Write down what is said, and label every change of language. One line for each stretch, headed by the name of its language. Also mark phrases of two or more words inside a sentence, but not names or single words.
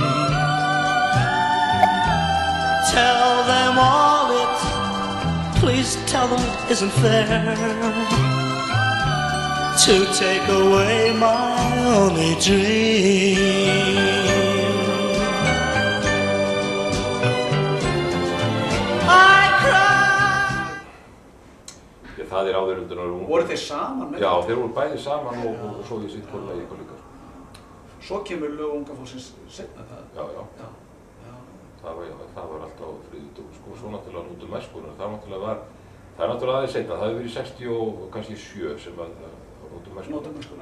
English: Tell them all please tell them it isn't fair to take away my only dream. I cry.
Icelandic: Það áður undir og voru þeir saman? Já, þeir voru bæði saman og svo í sitt hvort lagi líka. Svo kemur lög unga fólksins seinna það? Já. Það var alltaf á þriðjudögum, sko, svo náttúrulega út æskunnar, það náttúrulega aðeins seinna, það hefur verið 60 og kannski 7 sem að út æskunnar.